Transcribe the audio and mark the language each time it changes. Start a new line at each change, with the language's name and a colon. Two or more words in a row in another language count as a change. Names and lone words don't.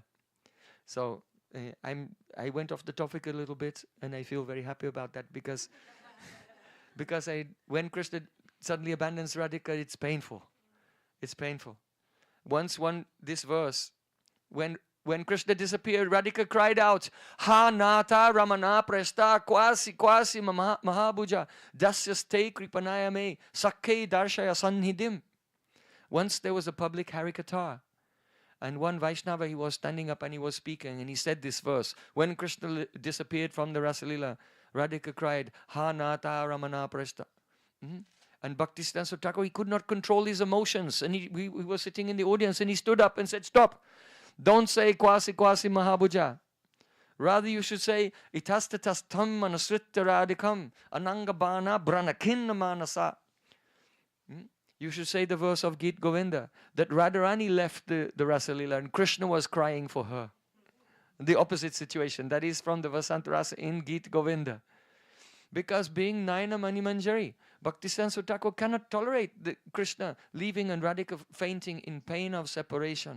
English: So I went off the topic a little bit, and I feel very happy about that because when Krishna suddenly abandons Radhika, it's painful. It's painful. This verse, when Krishna disappeared, Radhika cried out,
Sanskrit: Ha Nata Ramana Presta Kwasi Mahabhuja Dasyaste Kripanaya Me Sakke Darshaya Sanhidim.
English: Once there was a public Harikatha. And one Vaishnava, he was standing up and he was speaking and he said this verse. When Krishna disappeared from the Rasalila, Radhika cried,
Sanskrit: Ha Nata Ramana Presta.
English: And Bhaktisiddhanta Thakur, he could not control his emotions. And we were sitting in the audience and he stood up and said, stop. Don't say
Sanskrit: Kwasi Mahabhuja.
English: Rather you should say,
Sanskrit: Itastatastam manasritta radhikam anangabana branakinna manasa.
English: You should say the verse of Gita Govinda that Radharani left the Rasa Leela and Krishna was crying for her. The opposite situation. That is from the Vasanta Rasa in Gita Govinda. Because being Nayana Mani Manjari, Bhaktisiddhanta Thakur cannot tolerate the Krishna leaving and Radhika fainting in pain of separation.